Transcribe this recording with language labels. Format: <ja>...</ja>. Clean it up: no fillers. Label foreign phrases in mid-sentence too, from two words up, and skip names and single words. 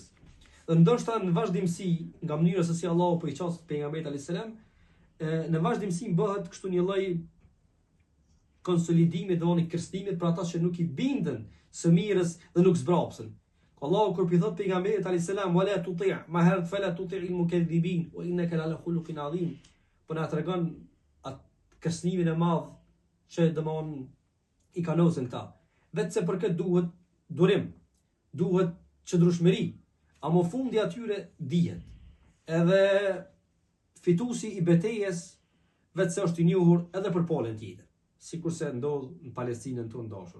<sq>Dhe ndoshta në vazhdimsi nga mënyra se si Allahu po i qas pejgamberit</sq> <ar>عليه السلام,</ar> <sq>në vazhdimsi bëhet kështu një lloj konsolidimi dhe oni kërcënimit për ata që nuk i bindën së mirës dhe nuk zbrapsën. Allahu kur i thot pejgamberit</sq> <ar>عليه السلام ولا تطع ما هذا فلا تطع المكذبين وإنك لعلى خلق عظيم.</ar> <sq>Po na tregon atë kërcënimin e madh që domon i kanosen këta. Vetëse për këtë duhet durim, duhet qëndrueshmëri, ama fundi atyre dihet. Edhe fituesi i betejës vetëse është i njohur edhe për palën tjetër, sikurse ndodh në Palestinën tonë dashur.</sq>